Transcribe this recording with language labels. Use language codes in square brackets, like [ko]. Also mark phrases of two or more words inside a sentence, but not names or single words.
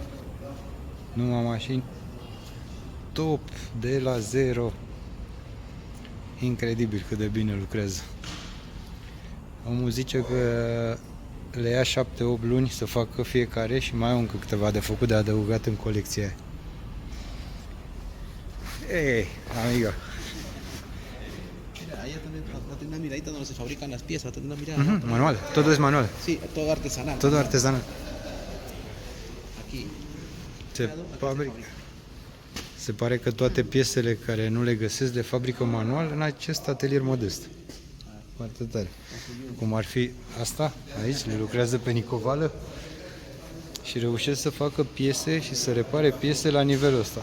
[ro] Numai mașini top, de la zero. Incredibil cât de bine lucrează. Omul zice că le ia 7-8 luni să facă fiecare și mai au încă câteva de făcut, de adăugat în colecția aia. [es] Hey, amigo. Mira, ahí la tienda miradita donde se fabrican las piezas, la tienda mirada. Manual, todo es manual. Sí, todo artesanal. Todo artesanal. Aquí. [ro] Se fabrică. Se pare că toate piesele care nu le găsesc le fabrică manual în acest atelier modest. Foarte tare. Cum ar fi asta, aici, le lucrează pe nicovală și reușesc să facă piese și să repare piese la nivelul ăsta.